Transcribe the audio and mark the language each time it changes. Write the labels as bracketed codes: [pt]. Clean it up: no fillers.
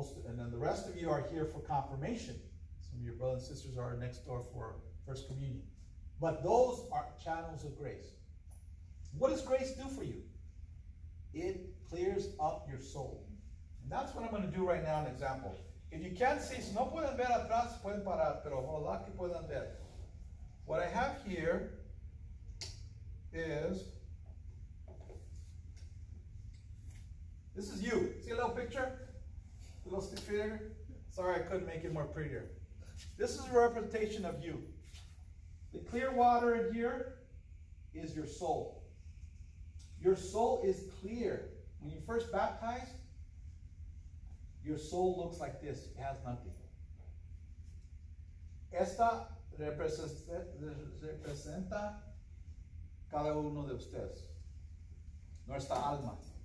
[en] And then the rest of you are here for confirmation. Some of your brothers and sisters are next door for First Communion. But those are channels of grace. What does grace do for you? It clears up your soul. And that's what I'm going to do right now, an example. If you can't see, [es] si no pueden ver atrás, pueden parar, pero ojalá que puedan ver. [en] What I have here is, this is you. See a little picture? A little stick figure? Sorry, I couldn't make it more prettier. This is a representation of you. The clear water in here is your soul. Your soul is clear. When you first baptized, your soul looks like this. It has nothing. [es] Esta representa cada uno de ustedes. Nuestra alma.